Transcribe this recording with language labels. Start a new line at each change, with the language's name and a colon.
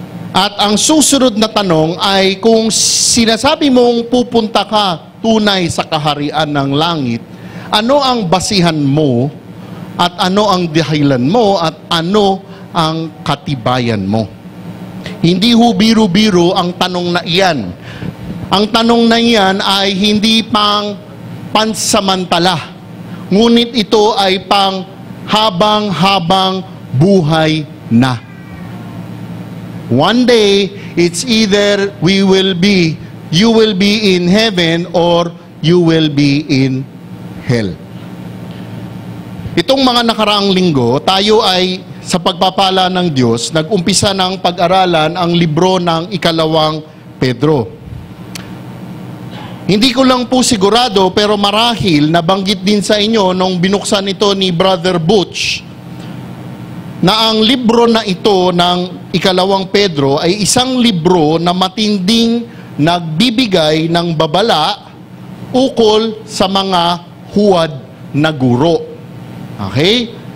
Filipino: At ang susunod na tanong ay kung sinasabi mong pupunta ka tunay sa kaharian ng langit, ano ang basihan mo at ano ang dahilan mo at ano ang katibayan mo? Hindi ho biro-biro ang tanong na iyan. Ang tanong na iyan ay hindi pang pansamantala, ngunit ito ay pang habang-habang buhay na.
English: One day, it's either you will be in heaven or you will be in hell.
Filipino: Itong mga nakaraang linggo, tayo ay sa pagpapala ng Diyos, nag-umpisa ng pag-aralan ang libro ng Ikalawang Pedro. Hindi ko lang po sigurado, pero marahil nabanggit din sa inyo nung binuksan ito ni Brother Butch, na ang libro na ito ng Ikalawang Pedro ay isang libro na matinding nagbibigay ng babala ukol sa mga huwad na guro. Okay?